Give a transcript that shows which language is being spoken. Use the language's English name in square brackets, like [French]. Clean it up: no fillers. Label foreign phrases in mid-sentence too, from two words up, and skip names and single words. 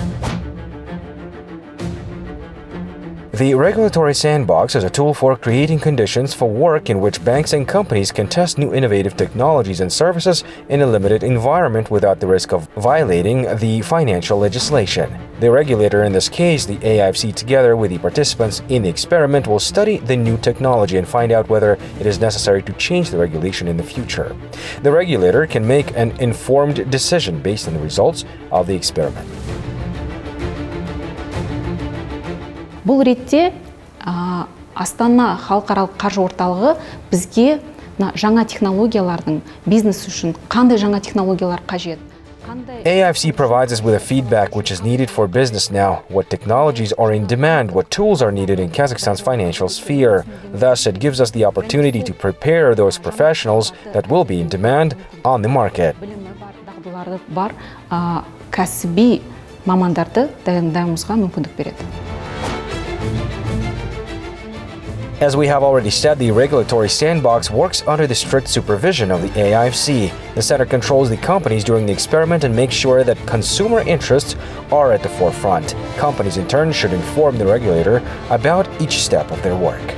[English] The regulatory sandbox is a tool for creating conditions for work in which banks and companies can test new innovative technologies and services in a limited environment without the risk of violating the financial legislation. The regulator, in this case the IFCA, together with the participants in the experiment, will study the new technology and find out whether it is necessary to change the regulation in the future. The regulator can make an informed decision based on the results of the experiment. [Kazakh] Бұл ретте Астана халықаралық қаржы орталығы бізге жаңа технологиялардың бизнес үшін қандай жаңа технологиялар қажет? [English] IFCA provides us with a feedback which is needed for business now, what technologies are in demand, what tools are needed in Kazakhstan's financial sphere. Thus, it gives us the opportunity to prepare those professionals that will be in demand on the market. [Kazakh] Кәсіби мамандарды дайындауымызға мүмкіндік береді. [English] As we have already said, the regulatory sandbox works under the strict supervision of the IFCA. The center controls the companies during the experiment and makes sure that consumer interests are at the forefront. Companies in turn should inform the regulator about each step of their work.